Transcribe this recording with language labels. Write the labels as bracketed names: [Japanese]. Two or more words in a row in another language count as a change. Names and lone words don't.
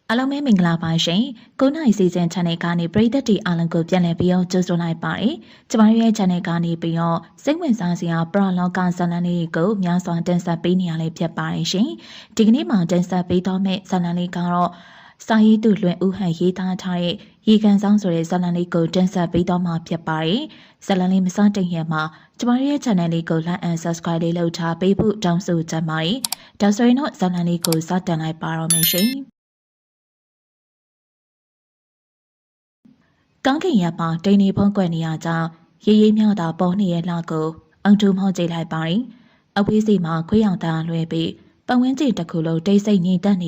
[Burmese] အားလုံးပဲမင်္ဂလာပါရှင်။9နိုင်စီစဉ် channel ကနေပရိသတ်တီအားလုံးကိုပြန်လည်ပြီးတော့ကြိုဆိုလိုက်ပါတယ်။ကျမတို့ရဲ့ channel ကနေပြီးတော့စိတ်ဝင်စားစရာပရလောကဇာတ်လမ်းလေးကိုများစွာတင်ဆက်ပေးနေရလေးဖြစ်ပါတယ်ရှင်။ဒီကနေ့မှာတင်ဆက်ပေးတော့မယ့်ဇာတ်လမ်းလေးကတော့စာရေးသူလွင်ဦးဟန်ရေးသားထားတဲ့ရေကန်ဆောင်ဆိုတဲ့ဇာတ်လမ်းလေးကိုတင်ဆက်ပေးတော့မှာဖြစ်ပါတယ်။ဇာတ်လမ်းလေးမစတင်ခင်မှာကျမတို့ရဲ့ channel လေးကို [English] like and subscribe [Burmese] လေးလုပ်ထားပေးဖို့တောင်းဆိုချင်ပါတယ်။ဒါဆိုရင်တော့ဇာတ်လမ်းလေးကိုစတင်လိုက်ပါတော့မယ်ရှင်။ ကောင်းကင်ရပ်မှာတိန်နေဖုံးကွယ်နေရကြောင်းရေးရေးမြောက်တာပေါ်နေရဲ့လှကိုအောင်တူမော့ကြည့်လိုက်ပါတယ်။အဝေးစီမှာခွေးရောင်တန်းလွှဲပြီးပတ်ဝန်းကျင်တစ်ခုလုံးတိတ်ဆိတ်ငြိမ်သက်နေ